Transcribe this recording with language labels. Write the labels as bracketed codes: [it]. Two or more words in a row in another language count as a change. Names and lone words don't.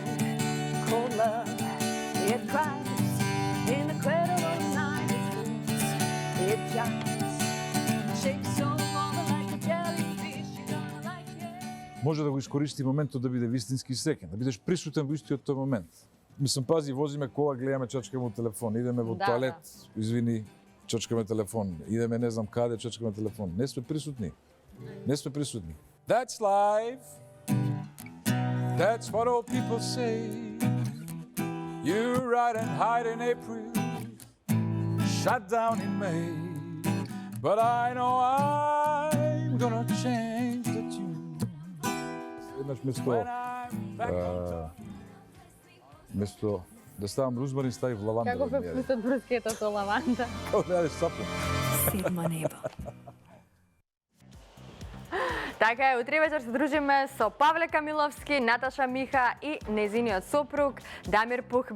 [mk] Може да го искористи моментот да биде вистински среќен, да бидеш присутен во истиот тој момент. Мислам, пази, возиме кола, гледаме, чачкаме телефон, идеме во тоалет, извини, чачкаме телефон, идеме не знам каде, чачкаме телефон. Не сме присутни. Не сме присутни. [en] That's life. That's what all people say. You ride and hide in April, shut down in May. But I know I'm gonna change the tune. [mk] Еднаш место да ставам рузмарин, ставив лаванда. Како да бе ми јаде. плутат брускета со лаванда? Како да јадеш сапун. Седмо небо. Така е, утре вечер се дружиме со Павле Камиловски, Наташа Миха и незиниот сопруг Дамир Пух.